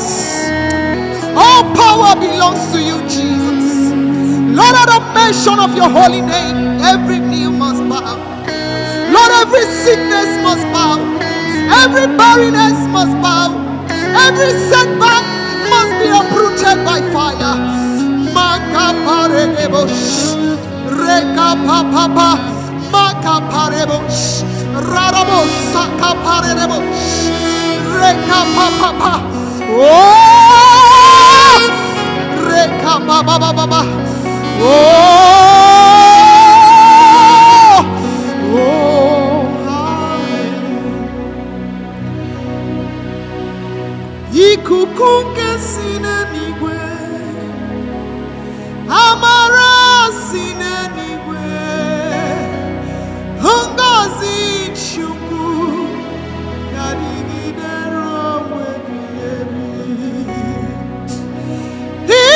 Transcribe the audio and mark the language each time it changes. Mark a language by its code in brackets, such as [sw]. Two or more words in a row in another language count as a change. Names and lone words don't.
[en] All power belongs to you, Jesus. Lord, at the mention of your holy name, every knee must bow. Lord, every sickness must bow. Every barrenness must bow. Every setback must be uprooted by fire. Makaparebosh, rekapapapa, makaparebosh, rarabos, sakaparebosh, rekapapapa. Oh, rekapapapa. [ig] Oh, ikuku nke si n'eluigwe, amara si n'eluigwe, ngọzi Chukwu ga-adịgide ruo mgbe ebighị ebi.